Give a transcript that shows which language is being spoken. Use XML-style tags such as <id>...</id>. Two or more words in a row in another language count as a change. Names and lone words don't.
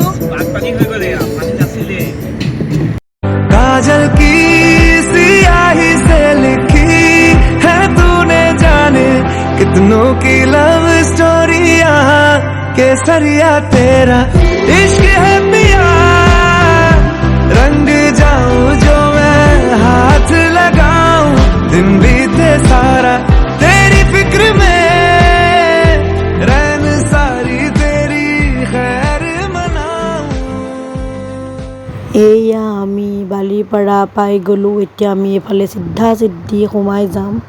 <as>পানী হৈ গ'লে পানী নাছিলে</as> <hi>काजल की सियाही से लिखी है तूने जाने कितनों की</hi> <en>love story</en> <hi>यहाँ केसरिया तेरा इश्क है पिया रंग जाऊं जो मैं हाथ लगाऊं दिन बीते सारा तेरी फिक्र में रैन सारी तेरी खैर मनाऊं</hi> <as>এয়া আমি বালিপাৰা পাই গ'লোঁ এতিয়া আমি এফালে সিদ্ধা সিদ্ধি সোমাই যাম</as>